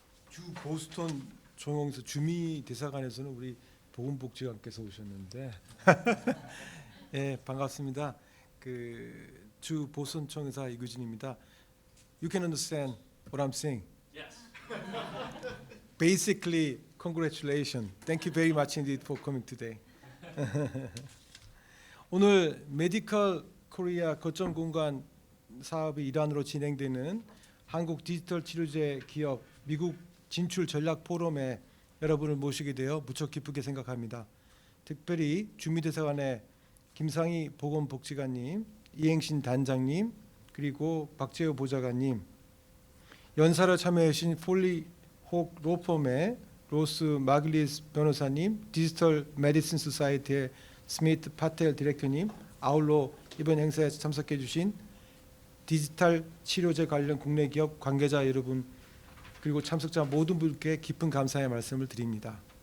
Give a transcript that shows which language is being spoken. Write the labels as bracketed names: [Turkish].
[Korean] 주 보스턴 총영사 주미대사관에서는 우리 보건복지관께서 오셨는데, 네, 반갑습니다. 주 보스턴 총영사 이규진입니다. [English] You can understand what I'm saying? Yes. Basically, congratulations. Thank you very much indeed for coming today. [Korean] 오늘 메디컬 코리아 거점 공간 사업의 일환으로 진행되는 한국 디지털 치료제 기업 미국 진출 전략 포럼에 여러분을 모시게 되어 무척 기쁘게 생각합니다. 특별히 주미대사관의 김상희 보건복지관님, 이행신 단장님, 그리고 박재호 보좌관님, 연사를 참여하신 폴리 호그 로펌의 로스 마글리스 변호사님, 디지털 메디슨 소사이티의 스미트 파텔 디렉터님, 아울러 이번 행사에 참석해 주신 디지털 치료제 관련 국내 기업 관계자 여러분 그리고 참석자 모든 분께 깊은 감사의 말씀을 드립니다.